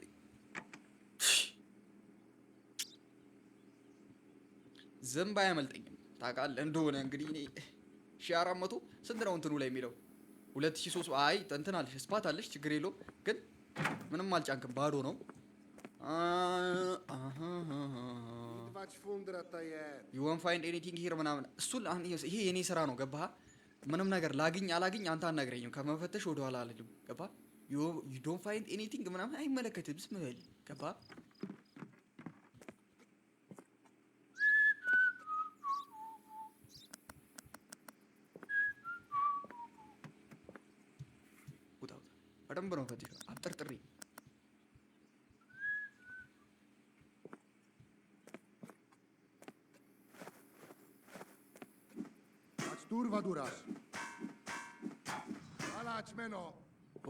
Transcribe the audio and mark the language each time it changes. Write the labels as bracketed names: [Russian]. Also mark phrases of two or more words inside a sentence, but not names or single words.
[Amharic] ዝም አያመልጠኝም ታውቃለህ እንደሆነ እንግዲህ እኔ 1400 ስንት ነው እንትኑ ላይ የሚለው 2300 አይ እንትን አለሽ ስፓት አለሽ ችግር የለውም ግን ምንም አልጫንክም ባዶ ነው። [English] you won't find anything here [Amharic] ምናምን እሱን ይሄ የኔ ስራ ነው ገባህ? ምንም ነገር ላግኝ አላግኝ አንተ አናግረኝም። ከመፈተሽ ወደ ኋላ አልልም ገባህ? [English] you don't find anything [Amharic] ምናምን አይመለከትም። ዝም በል ገባህ? በደንብ ነው ፈትሽ አጥርጥሪ ኦ